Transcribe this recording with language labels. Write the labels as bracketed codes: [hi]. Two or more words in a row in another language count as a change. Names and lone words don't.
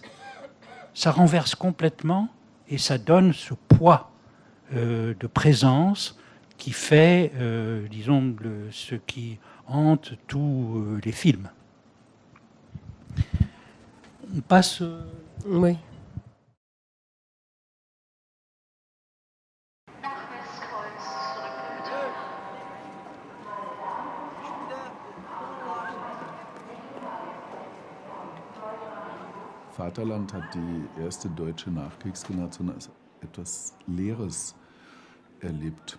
[fr] Ça renverse complètement et ça donne ce poids de présence qui fait, disons, ce qui hante tous les films. On passe... Oui. [de] Vaterland hat die erste deutsche Nachkriegsgeneration als etwas Leeres erlebt.